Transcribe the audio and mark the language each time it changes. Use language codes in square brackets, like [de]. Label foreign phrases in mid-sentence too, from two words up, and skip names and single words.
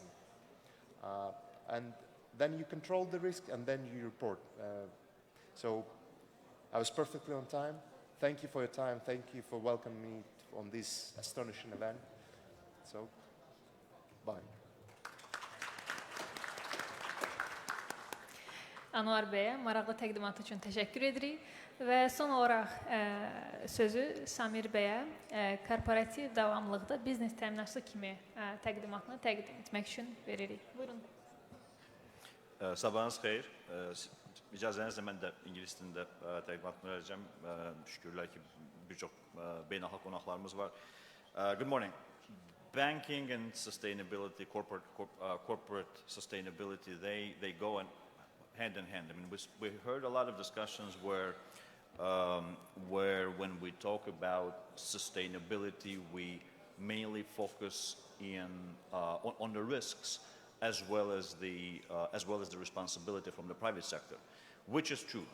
[en] And then you control the risk and then you report. So I was perfectly on time. Thank you for your time. Thank you for welcoming me on this astonishing event. So, bye. [az] Anwar bəyə maraqlı təqdimatı üçün təşəkkür edirik və son olaraq sözü Samir bəyə korporativ davamlılıqda biznes təminatçısı kimi təqdimatını təqdim etmək üçün veririk. Buyurun. Sabahınız xeyir. İcazənizlə mən də ingilis dilində təqdimatını verəcəm. Şükürlər ki, bir çox beynəlxalq qonaqlarımız var. [en] Good morning. Banking and sustainability, corporate sustainability, they go hand in hand. I mean, we heard a lot of discussions where when we talk about sustainability, we mainly focus on the risks as well as the responsibility from the private sector, which is true.